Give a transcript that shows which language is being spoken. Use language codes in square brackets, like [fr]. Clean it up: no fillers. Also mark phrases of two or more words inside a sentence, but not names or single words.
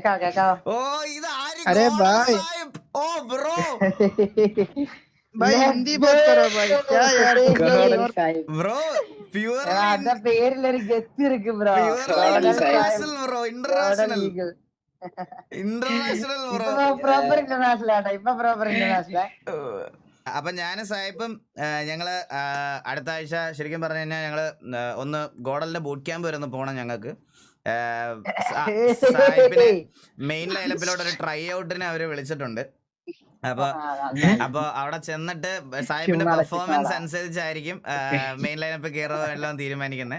[ml] ഓ ഇത് ആര് [hi] अरे भाई [ml] ഓ ബ്രോ [hi] भाई हिंदी बात करो भाई क्या यार [en] bro purely [ta] அந்த பேர்ல ஒரு கெத்து இருக்கு ப்ரோ. [en] international bro international international bro proper international [ta] ஆடா. இப்ப [en] proper international. [ml] അപ്പൊ ഞാനും സായിപ്പും ഞങ്ങള് അടുത്ത ആഴ്ച ശരിക്കും പറഞ്ഞു കഴിഞ്ഞാൽ ഞങ്ങള് ഒന്ന് ഗോഡലിന്റെ [en] boot camp [ml] വരെ ഒന്ന് പോണം ഞങ്ങൾക്ക്. സായിപ്പിനെ [en] main lineup [ml] ഒരു [en] try out [ml] അവര് വിളിച്ചിട്ടുണ്ട്. അപ്പൊ അവിടെ ചെന്നിട്ട് സായിപ്പിന്റെ പെർഫോമൻസ് അനുസരിച്ചായിരിക്കും [en] main lineup [ml] കയറോ എല്ലാം തീരുമാനിക്കുന്നത്.